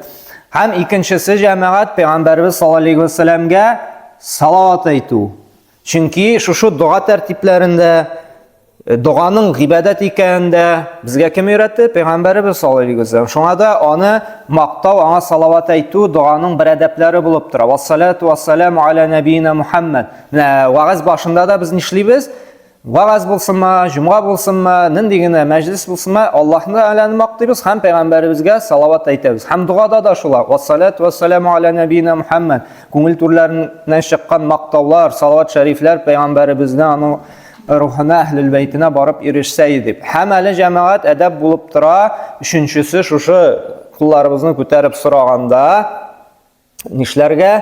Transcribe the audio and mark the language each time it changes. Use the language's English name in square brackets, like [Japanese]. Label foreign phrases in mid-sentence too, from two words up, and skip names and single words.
[Tatar] Һәм икенчесе җәмәгать Пәйгамбәрбез [Arabic] صلى الله عليه وسلم [Tatar] салават әйтү. Чөнки шушы дуа тәртипләрендә, дуаның гыйбадәт икәнендә безгә кем өйрәтте? Пәйгамбәрбез [Arabic] صلى الله عليه وسلم. [Tatar] Шуңа да аны мактау, аңа салават әйтү дуаның бер әдәпләре булып тора. [Arabic] والصلاة والسلام على نبينا محمد. [Tatar] Менә вагыз башында да без нишлибез? Вагыз булсынмы, җумга булсынмы, нинди генә мәҗлис булсынмы, Аллаһны әләне мактыйбыз һәм Пәйгамбәребезгә салават әйтәбез. Һәм дуада да шулай. [Arabic] والصلاة والسلام على نبينا محمد. [Tatar] Күңел түрләреннән чыккан мактаулар, салават шәрифләр Пәйгамбәребезне, аның рухына, әһлел бәйтенә барып ирешсә дип. Һәм әле җәмәгать әдәп булып тора. Өченчесе шушы кулларыбызны күтәреп сораганда нишләргә?